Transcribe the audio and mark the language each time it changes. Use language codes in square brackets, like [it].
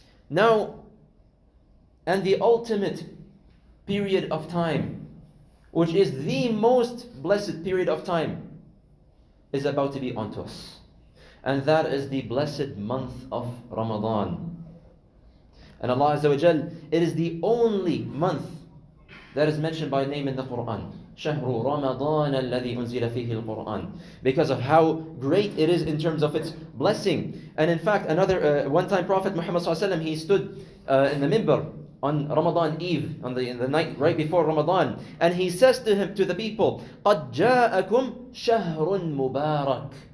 [en] Now, and the ultimate period of time, which is the most blessed period of time, is about to be onto us. And that is the blessed month of Ramadan. And Allah Azza wa Jal, it is the only month that is mentioned by name in the Quran. [ar] شهر رمضان الذي أنزل فيه القرآن. [en] Because of how great it is in terms of its blessing. And in fact, one time Prophet Muhammad ﷺ, he stood in the minbar on Ramadan Eve, in the night right before Ramadan, and he says to the people, [ar] قَدْ جَاءَكُمْ شَهْرٌ مُبَارَكٌ.